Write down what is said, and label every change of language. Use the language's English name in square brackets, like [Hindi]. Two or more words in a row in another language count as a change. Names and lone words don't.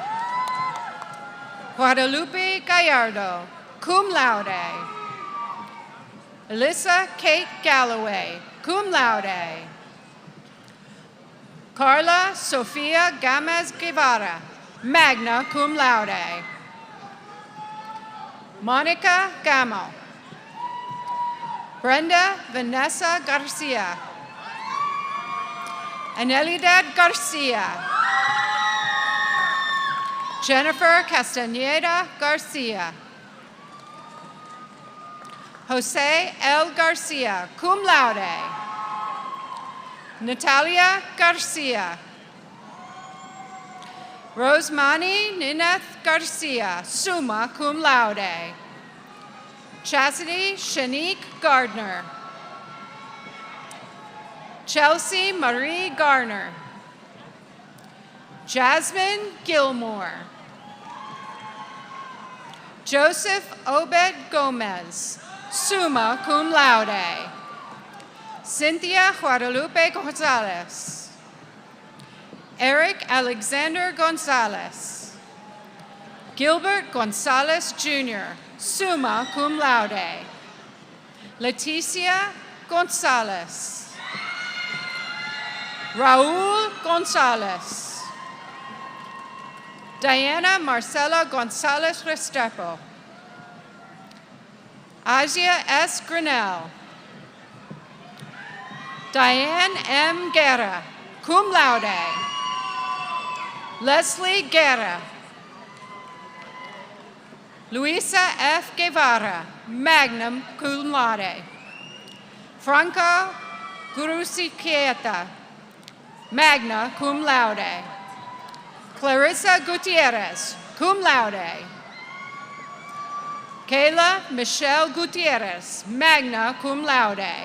[English] Guadalupe Gallardo, [Latin] cum laude. [English] Alyssa Kate Galloway, [Latin] cum laude. [English] Carla Sofia Gamez Guevara, [Latin] magna cum laude. [English] Monica Gamo. Brenda Vanessa Garcia. Anelidad Garcia. Jennifer Castaneda Garcia. Jose L. Garcia, [Latin] cum laude. Natalia Garcia. [English] Rosemani Nineth Garcia, [Latin] summa cum laude. [English] Chastity Shanique Gardner. Chelsea Marie Garner. Jasmine Gilmore. Joseph Obed Gomez, [Latin] summa cum laude. [English] Cynthia Guadalupe Gonzalez. Eric Alexander Gonzalez. Gilbert Gonzalez Jr., [Latin] summa cum laude. [English] Leticia Gonzalez. Raul Gonzalez. Diana Marcela Gonzalez Restrepo. Asia S. Grinnell. Diane M. Guerra, [Latin] cum laude. [English] Leslie Guerra. Luisa F. Guevara, [Latin] magna cum laude. [English] Franco Gurusiquieta, [Latin] magna cum laude. [English] Clarissa Gutierrez, [Latin] cum laude. [English] Kayla Michelle Gutierrez, [Latin] magna cum laude.